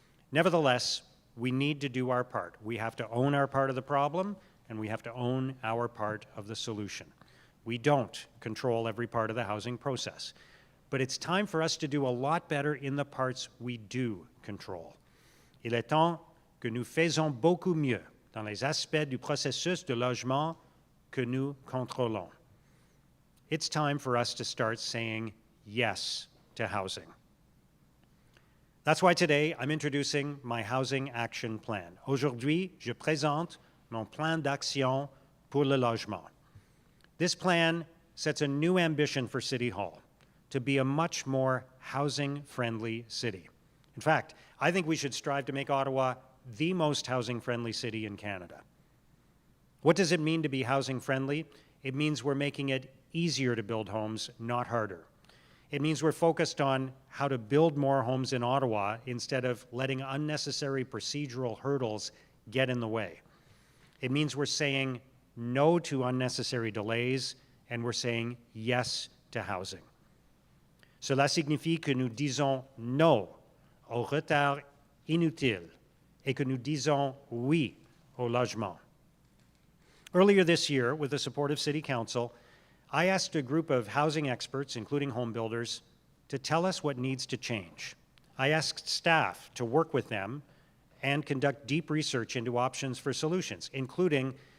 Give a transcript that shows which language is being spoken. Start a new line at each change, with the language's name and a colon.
English: Nevertheless, we need to do our part. We have to own our part of the problem, and we have to own our part of the solution. We don't control every part of the housing process, but it's time for us to do a lot better in the parts we do control.
French: Il est temps que nous faisons beaucoup mieux dans les aspects du processus de logement que nous contrôlons.
English: It's time for us to start saying yes to housing. That's why today I'm introducing my Housing Action Plan.
French: Aujourd'hui, je présente mon plan d'action pour le logement.
English: This plan sets a new ambition for City Hall, to be a much more housing-friendly city. In fact, I think we should strive to make Ottawa the most housing-friendly city in Canada. What does it mean to be housing-friendly? It means we're making it easier to build homes, not harder. It means we're focused on how to build more homes in Ottawa instead of letting unnecessary procedural hurdles get in the way. It means we're saying no to unnecessary delays, and we're saying yes to housing.
French: Cela signifie que nous disons non au retard inutile et que nous disons oui au logement.
English: Earlier this year, with the support of City Council, I asked a group of housing experts, including home builders, to tell us what needs to change. I asked staff to work with them and conduct deep research into options for solutions, including